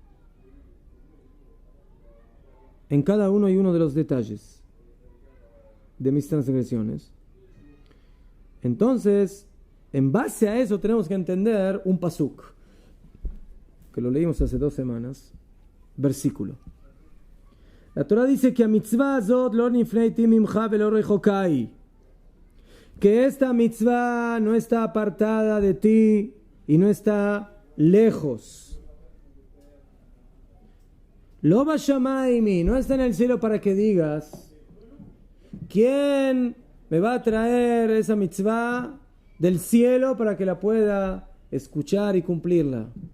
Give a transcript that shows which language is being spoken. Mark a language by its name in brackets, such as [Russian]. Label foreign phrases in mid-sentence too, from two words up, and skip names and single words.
[Spanish] En cada uno y uno de los detalles de mis transgresiones. Entonces, en base a eso tenemos que entender un pasuk, que lo leímos hace 2 semanas, versículo. La Torah dice que [Hebrew] ה מצוה זאת לא נפלאתי ממך ולא רחוקה, [Spanish] que esta mitzvah no está apartada de ti y no está lejos. [Hebrew] לא בשמים, [Spanish] no está en el cielo para que digas, ¿quién me va a traer esa mitzvah del cielo para que la pueda escuchar y cumplirla?